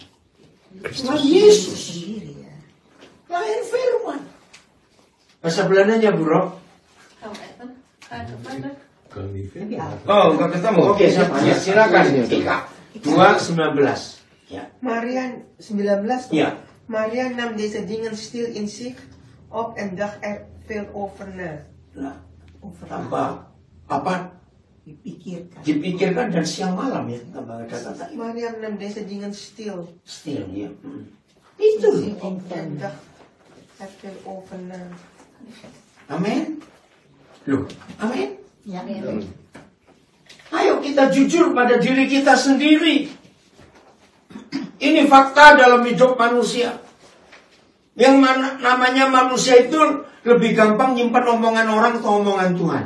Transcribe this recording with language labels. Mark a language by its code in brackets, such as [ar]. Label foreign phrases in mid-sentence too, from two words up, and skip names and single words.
[id] Yesus. Lahir firman. Bahasa Belandanya, Bro? Oh, enggak ketemu. Oke, siapa? Ya, silakan. 3, 2, 19. Ya. Maria 19. Ya. [nl] Maria nam deze dingen stil in zich op en dacht er veel over na. [id] Nah, tambah apa? Dipikirkan. Dipikirkan dan siang malam ya. Tambah ada kata [nl] Maria nam deze dingen stil [id] still ya. Itu. [nl] op en dacht er veel over na. [id] Amin. Loh, amin. Ya. Ayo kita jujur pada diri kita sendiri. Ini fakta dalam hidup manusia. Yang namanya manusia itu lebih gampang nyimpan omongan orang atau omongan Tuhan.